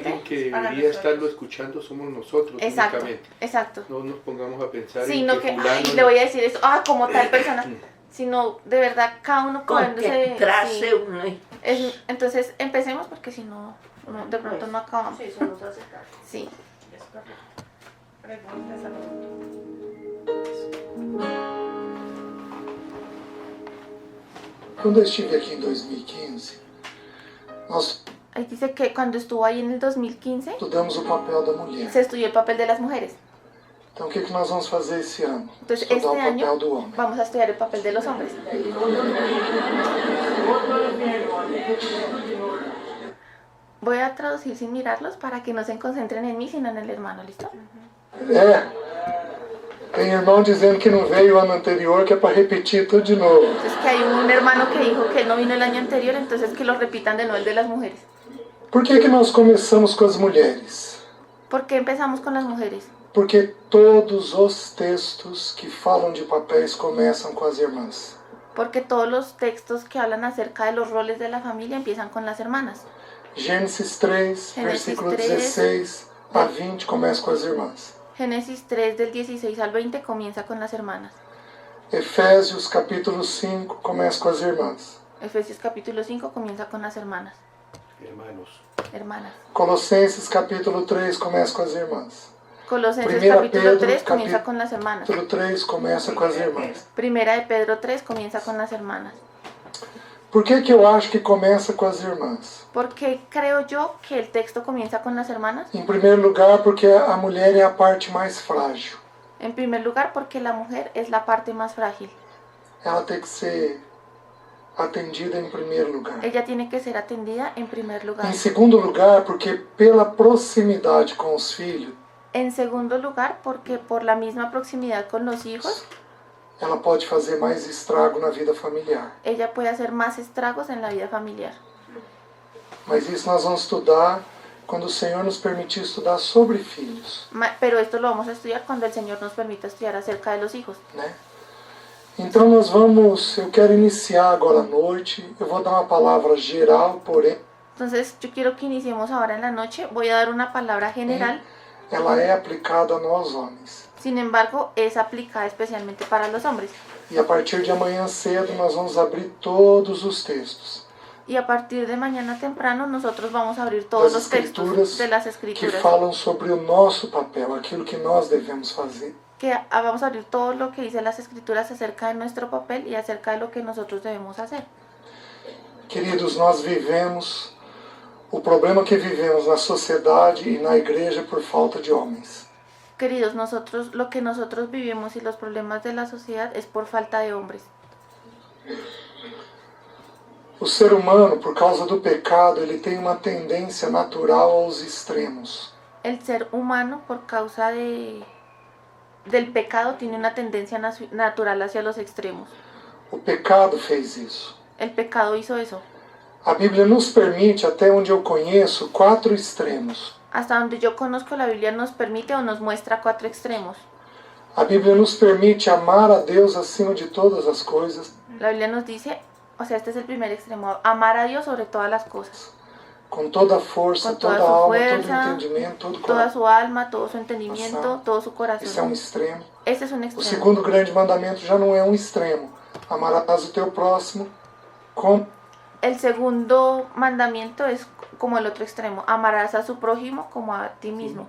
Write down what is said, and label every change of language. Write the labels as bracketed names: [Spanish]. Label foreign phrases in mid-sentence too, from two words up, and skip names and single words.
[Spanish] si hay alguien que debería estarlo escuchando, somos nosotros. Exacto, únicamente. Exacto. No nos pongamos a pensar sino en que fulano, ay, le voy a decir eso, como tal persona, sino de verdad cada uno poniéndose. Entonces empecemos porque si no, de pronto no acabamos. Sí, eso nos hace tarde. Sí. [Portuguese] Quando eu estive aqui em 2015, nós [Spanish] Ahí dice que cuando estuvo ahí en el 2015, [Portuguese] estudamos o papel da mulher. [Spanish] se estudió el papel de las mujeres. [Portuguese] Então o que nós vamos fazer esse ano? [Spanish] Entonces [Portuguese] Estudar [Spanish] este [Portuguese] o [Spanish] año [Portuguese] papel do homem. [Spanish] vamos a estudiar el papel de los hombres. Voy a traducir sin mirarlos para que no se concentren en mí, sino en el hermano, ¿listo? [Portuguese] Tem irmão dizendo que não veio o ano anterior, que é para repetir tudo de novo. [Spanish] Entonces que hay un hermano que dijo que él no vino el año anterior, entonces que lo repitan de nuevo el de las mujeres. [Portuguese] Por que nós começamos com as mulheres? [Spanish] ¿Por qué empezamos con las mujeres? [Portuguese] Porque todos os textos que falam de papéis começam com as irmãs. [Spanish] Porque todos los textos que hablan acerca de los roles de la familia empiezan con las hermanas. [Portuguese] Gênesis 3, versículo 16 a 20 começa com as irmãs. [Spanish] Génesis 3 del 16 al 20 comienza con las hermanas. [Portuguese] Efésios capítulo 5 começa com as irmãs. [Spanish] Efesios capítulo 5 comienza con las hermanas. hermanos. [Portuguese] Colossenses capítulo 3 começa com as irmãs. [Spanish] Colosenses 1 capítulo Pedro 3 comienza con las hermanas. [Portuguese] Capítulo 3 começa com as irmãs. [Spanish] Primera de Pedro 3 comienza con las hermanas. [Portuguese] Por que eu acho que começa com as irmãs? [Spanish] ¿Por qué creo yo que el texto comienza con las hermanas? [Portuguese] Em primeiro lugar, porque a mulher é a parte mais frágil. [Spanish] En primer lugar, porque la mujer es la parte más frágil. [Portuguese] Ela tem que ser atendida em primeiro lugar. [Spanish] Ella tiene que ser atendida en primer lugar. [Portuguese] Em segundo lugar, porque pela proximidade com os filhos, [Spanish] En segundo lugar, porque por la misma proximidad con los hijos, [Portuguese] ela pode fazer mais estrago na vida familiar. [Spanish] ella puede hacer más estragos en la vida familiar. [Portuguese] Mas isso nós vamos estudar quando o Senhor nos permitir estudar sobre filhos. [Spanish] Pero esto lo vamos a estudiar cuando el Señor nos permita estudiar acerca de los hijos. [Portuguese] Né? Então eu quero iniciar agora à noite, eu vou dar uma palavra geral, porém [Spanish] Entonces yo quiero que iniciemos ahora en la noche. Voy a dar una palabra general, [Portuguese] ela é aplicada a nós homens. [Spanish] sin embargo es aplicada especialmente para los hombres. [Portuguese] E a partir de amanhã cedo nós vamos abrir todos os textos. [Spanish] Y a partir de mañana temprano nosotros vamos a abrir todos los textos de las que escrituras [Portuguese] falam sobre o nosso papel, aquilo que nós devemos fazer. [Spanish] que vamos a abrir todo lo que dice las escrituras acerca de nuestro papel y acerca de lo que nosotros debemos hacer. [Portuguese] Queridos, nós vivemos o problema que vivemos na sociedade e na igreja por falta de homens. [Spanish] Queridos, lo que nosotros vivimos y los problemas de la sociedad es por falta de hombres. [Portuguese] O ser humano, por causa do pecado, ele tem uma tendência natural aos extremos. [Spanish] El ser humano, por causa del pecado, tiene una tendencia natural hacia los extremos. [Portuguese] O pecado fez isso. [Spanish] El pecado hizo eso. [Portuguese] A Bíblia nos permite, até onde eu conheço, 4 extremos. [Spanish] Hasta donde yo conozco, la Biblia nos permite o nos muestra 4 extremos. [Portuguese] A Bíblia nos permite amar a Deus acima de todas as coisas. [Spanish] La Biblia nos dice, o sea, este es el primer extremo, amar a Dios sobre todas las cosas. [Portuguese] Com toda a força, [Spanish] Con toda [Portuguese] toda a [Spanish] su alma, fuerza, [Portuguese] todo o entendimento, todo o toda coração. [Spanish] su alma, todo su entendimiento, todo su [Portuguese] Esse é um [Spanish] corazón. [Portuguese] extremo. [Spanish] Este es un [Portuguese] O [Spanish] extremo. [Portuguese] segundo grande mandamento já não é um extremo. Amarás o teu próximo como [Spanish] El segundo mandamiento es como el otro extremo, amarás a su prójimo como a ti mismo.